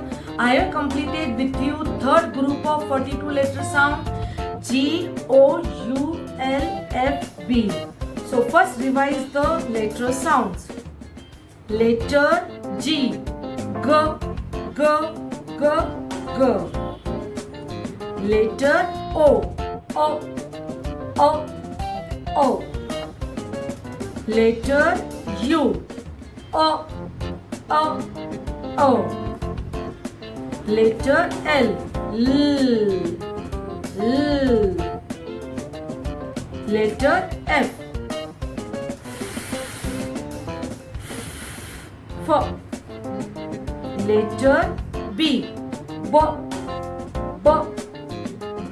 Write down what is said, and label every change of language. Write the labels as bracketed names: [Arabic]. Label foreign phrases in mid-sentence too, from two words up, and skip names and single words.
[English] I have completed with you third group of 42 letter sound G, O, U, L, F, B. So first revise the letter sounds. Letter G, G, G, G, G. Letter O, O, O, O. Letter U, O, O, O. Letter L, L, L. Letter F, F. Letter B, B, B, B.